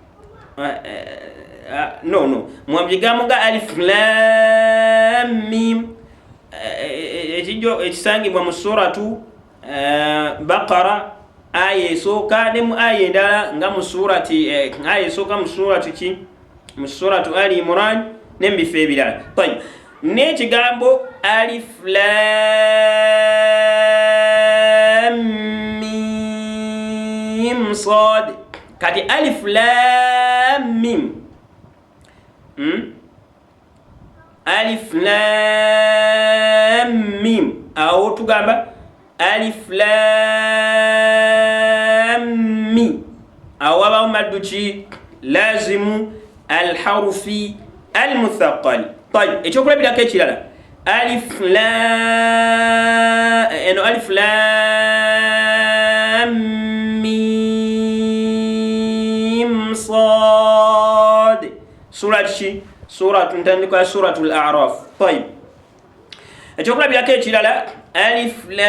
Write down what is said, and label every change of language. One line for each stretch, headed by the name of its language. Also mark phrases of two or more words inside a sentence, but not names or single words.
Ganda: no mu bigambo ga
Arabic: ألف لام ميم
Ganda: ekisangibwa mu suratu baqara aya esooka ne mu aya endala nga mu surati aya esooka mu suratu ki mu suratu ali imran ne mu bifo ebirala tayib n'ekigambo
Arabic: ألف لام ميم صاد
Ganda: kati
Arabic: ألف لام ميم ألف لام ميم
Ganda: awo tugamba
Arabic: ألف لام مي
Ganda: awo abawo maddu ki
Arabic: لازم الحرفي المثقل
Ganda: طيب ekyokulabirako ekirala alif
Arabic: لام ميم صاد
Ganda: suratu ki suratu ntandiko ya suratul a'raf طيب ekyokulabirako ekirala alif